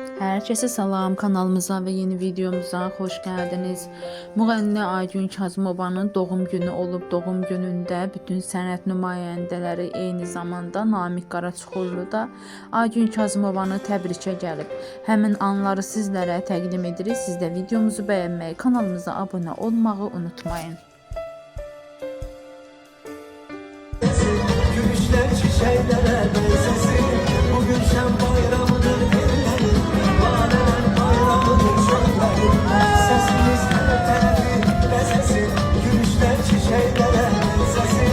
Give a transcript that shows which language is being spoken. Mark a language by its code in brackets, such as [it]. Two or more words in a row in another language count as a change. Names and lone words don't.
[az] Herkese salam, kanalımıza ve yeni videomuza hoş geldiniz. Müğənni Aygün Kazımovanın doğum günü olub. Doğum günündə bütün sənət nümayəndələri, eyni zamanda Namiq Qaraçuxurlu da Aygün Kazımovanı təbrikə gəlib. Həmin anları sizlərə təqdim edirik. Siz də videomuzu bəyənməyi, kanalımıza abunə olmağı unutmayın. [tr] Gülüşler çiçeklere benzesin. Bugün şen bayramıdır ellerin. Laneler bayramıdır çöllerin. Sesimiz her tarafi lezesin. Gülüşler çiçeklere benzesin.